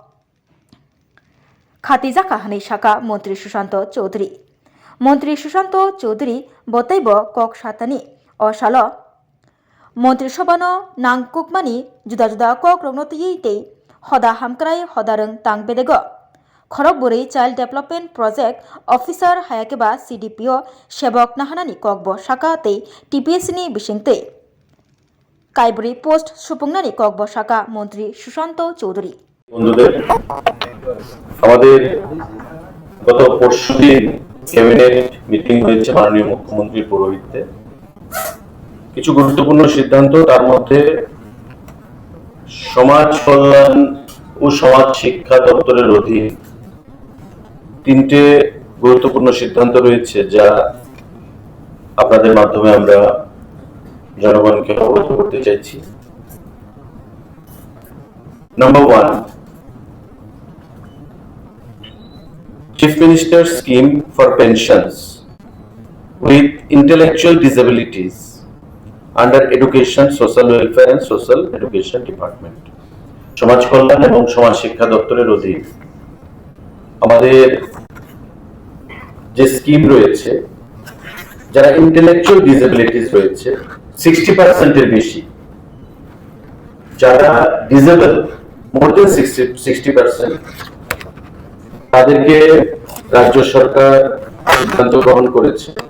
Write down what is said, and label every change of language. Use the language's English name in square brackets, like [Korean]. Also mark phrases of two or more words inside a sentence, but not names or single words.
[Kok Borok] खातिजाखा हनै साका मंत्री सुशांत चौधरी बतैबो कक सातानि असालो मंत्री सभानो नांकुकमानि जुदा जुदा कक रंनतियै तै हदा हामक्राय हदा रों तांबेदेगो खरगबुरै [English] child development project officer [Kok Borok] हायाकेबा सीडीपीओ सेवक नाहानानि ककबो साका तै टीपीएससी बिसिंतै कायबुरी पोस्ट सुपुंनानि ककबो साका मंत्री सुशांत चौधरी [Bangla] বন্ধুদের আমাদের গত পরশুদিন ক্যাবিনেট মিটিং হয়েছে মাননীয় মুখ্যমন্ত্রীর পৌরোহিত্যে কিছু গুরুত্বপূর্ণ সিদ্ধান্ত তার মধ্যে সমাজ কল্যাণ ও সমাজ শিক্ষা দপ্তরের অধীন তিনটে গুরুত্বপূর্ণ সিদ্ধান্ত রয়েছে যা আপনাদের মাধ্যমে আমরা জনগণকে অবগত করতে চাইছি। নাম্বার 1, [English] Chief Minister's Scheme for Pensions with Intellectual Disabilities under Education, Social Welfare and Social Education Department. [Bangla] সমাজ কল্যাণ এবং সমাজ শিক্ষা দপ্তরের অধীন আমাদের যে স্কিম রয়েছে যারা [English] intellectual disabilities [Bangla] রয়েছে 60% এর বেশি, যারা [English] disabled more than [Bangla] 60%, তাদেরকে রাজ্য সরকার সিদ্ধান্ত গ্রহণ করেছে